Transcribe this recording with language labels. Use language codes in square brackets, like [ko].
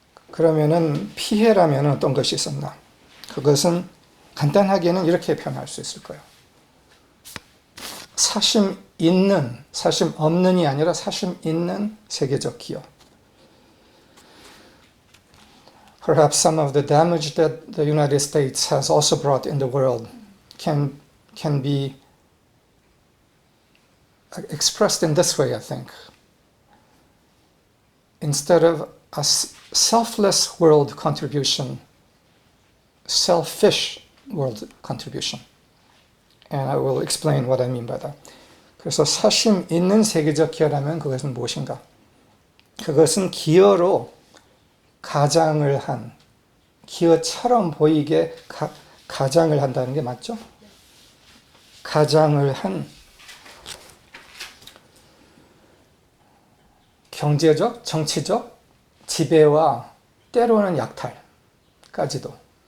[ko] 그러면은 피해라면 어떤 것이 있었나? 그것은 간단하게는 이렇게 표현할 수 있을 거예요. 사심 없는이 아니라 사심 있는 세계적 기여. [en] Perhaps some of the damage that the United States has also brought in the world can be expressed in this way, I think. Instead of a selfless world contribution, selfish world contribution. And I will explain what I mean by that. [ko] 그래서 사심 있는 세계적 기여라면 그것은 무엇인가? 그것은 기여로 가장을 한, 기여처럼 보이게 가장을 한다는 게 맞죠? 가장을 한 경제적, 정치적 지배와 때로는 약탈까지도.